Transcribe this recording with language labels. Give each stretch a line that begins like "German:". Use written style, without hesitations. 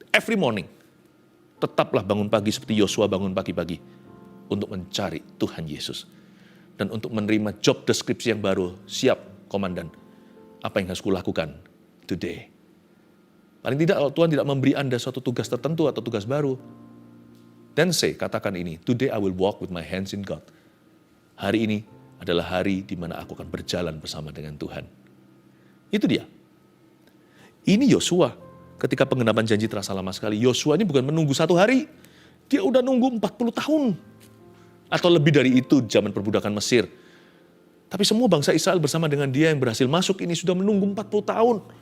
English: Every morning,
Indonesian: tetaplah bangun pagi seperti Yosua bangun pagi-pagi. Untuk mencari Tuhan Yesus. Dan untuk menerima job deskripsi yang baru. Siap, komandan. Apa yang harus kulakukan today? Paling tidak kalau Tuhan tidak memberi Anda suatu tugas tertentu atau tugas baru.
English: Then say,
Indonesian: katakan ini,
English: today I will walk with my hands in God.
Indonesian: Hari ini adalah hari di mana aku akan berjalan bersama dengan Tuhan. Itu dia. Ini Yosua. Ketika penggenapan janji terasa lama sekali. Yosua ini bukan menunggu 1 hari. Dia udah nunggu 40 tahun. Atau lebih dari itu zaman perbudakan Mesir. Tapi semua bangsa Israel bersama dengan dia yang berhasil masuk ini sudah menunggu 40 tahun.